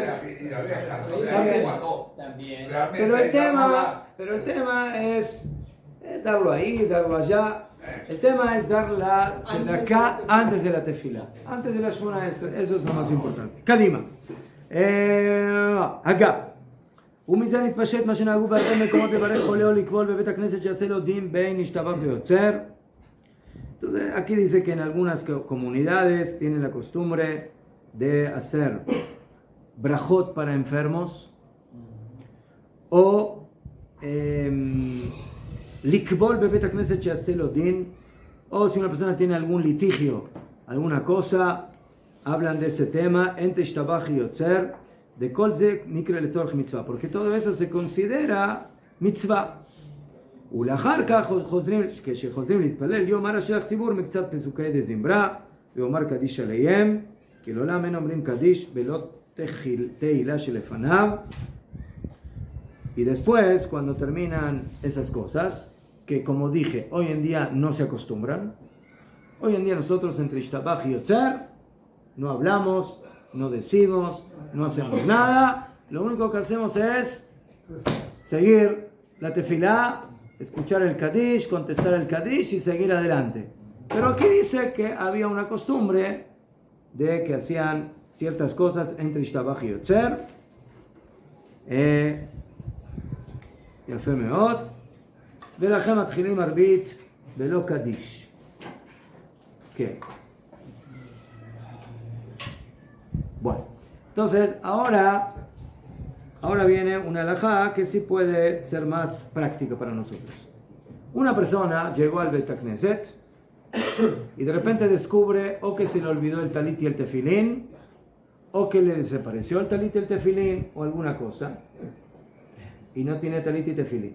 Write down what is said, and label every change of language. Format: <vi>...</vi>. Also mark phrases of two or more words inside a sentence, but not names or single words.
<es>También. Pero el tema es darlo ahí, darlo allá. El tema es dar la tzedakah antes de la tefila, antes de la</es> <he>שמונה עשרה.</he> <es>Eso es lo más importante. Kadima. Acá.</es> <he>ומזה נתפשט מה שנהגו בהרבה מקומות לברך חולה או לקבול בבית הכנסת שיעשה לו דין בין ישתבח ויוצר.</he> <es>Entonces aquí dice que en algunas comunidades tienen la costumbre de hacer brajot para enfermos o</es> <he>לקבול בבית הכנסת שיעשה לו דין,</he> <es>o si una persona tiene algún litigio, alguna cosa, hablan de ese tema,</es> <he>בין ישתבח יוצר, דכל זה מקרי לצורך מצוה,</he> <es>porque todo eso se considera mitzvah.</es> <he>ולאחר כך כשחוזרים להתפלל, יאמר השליח ציבור מקצת פסוקי דזמרה, ויאמר קדיש עליהם, כי לעולם אין אומרים קדיש בלא תהילה שלפניו.</he> <es>Y después, cuando terminan esas cosas, que como dije, hoy en día no se acostumbran, hoy en día nosotros entre Ishtabach y Yotzer no hablamos, no decimos, no hacemos nada, lo único que hacemos es seguir la tefilá, escuchar el Kadish, contestar el Kadish y seguir adelante. Pero aquí dice que había una costumbre de que hacían ciertas cosas entre Ishtabach y Yotzer.</es> <he>יפה מאוד. ולכן מתחילים ערבית בלא קדיש. כן.</he> <es>Bueno, entonces ahora viene una halajá que sí puede ser más práctica para nosotros. Una persona llegó al</es> <he>בית כנסת</he> <es>y de repente descubre o que se le olvidó el talit y el tefilín, o que le desapareció el talit y el tefilín, o alguna cosa, y no tiene talit y tefilín.</es>